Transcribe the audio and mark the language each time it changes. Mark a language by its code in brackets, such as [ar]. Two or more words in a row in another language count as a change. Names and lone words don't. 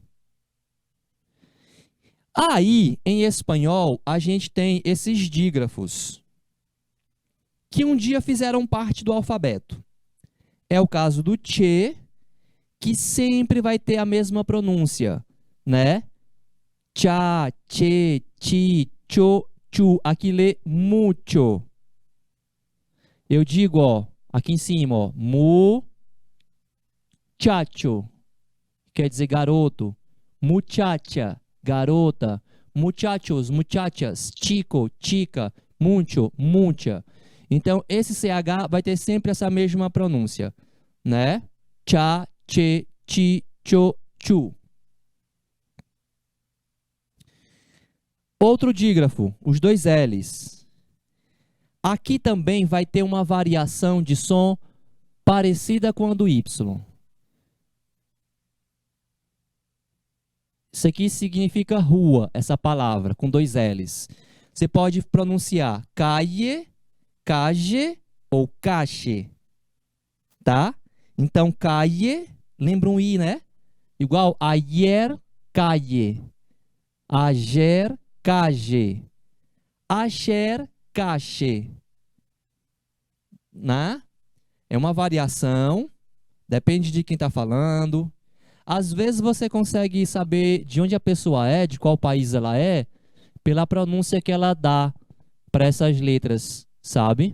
[pt] Aí, em espanhol, a gente tem esses dígrafos, que um dia fizeram parte do alfabeto. É o caso do che, que sempre vai ter a mesma pronúncia, né? Cha, che, chi, cho, chu. Aqui lê mucho. Eu digo, ó, aqui em cima, ó, muchacho, quer dizer garoto. Muchacha, garota. [es] Muchachos, muchachas. Chico, chica. Mucho, mucha. [pt] Então, esse CH vai ter sempre essa mesma pronúncia, né? Cha, che, chi, cho, chu. Outro dígrafo, os dois L's. Aqui também vai ter uma variação de som parecida com a do Y. Isso aqui significa rua, essa palavra, com dois L's. Você pode pronunciar calle, calle ou cache, tá? Então, calle, lembra um I, né? [es] Igual ayer, calle. Ayer, calle. Ayer, [pt] cache. Né? É uma variação, depende de quem está falando. Às vezes você consegue saber de onde a pessoa é, de qual país ela é, pela pronúncia que ela dá para essas letras, sabe?